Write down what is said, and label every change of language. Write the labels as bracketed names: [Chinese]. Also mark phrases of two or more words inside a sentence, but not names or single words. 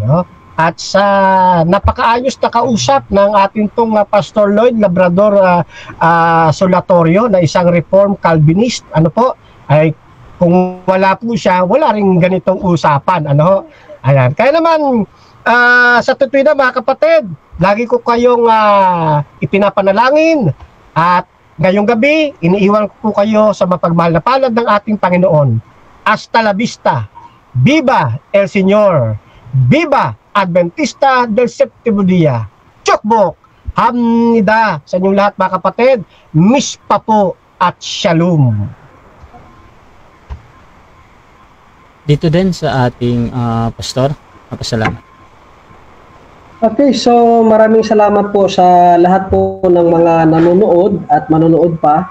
[Filipino] At sa napakaayos na kausap ng ating pong Pastor Lloyd Labrador Solatorio na isang Reformed Calvinist, ay kung wala po siya, wala rin ganitong usapan. Ayan. Kaya naman, sa tutoy na mga kapatid, lagi ko kayong ipinapanalangin at ngayong gabi, iniiwan ko po kayo sa mapagmahal na palad ng ating Panginoon. [Spanish] Hasta la vista. Viva el Señor. Viva Adventista del Séptimo Día. [Filipino] Chokbok. Hamnida sa inyong lahat mga kapatid. Mispa po at Shalom. Dito din sa ating pastor. Pasalamat. Okay, so maraming salamat po sa lahat po ng mga nanonood at manonood pa.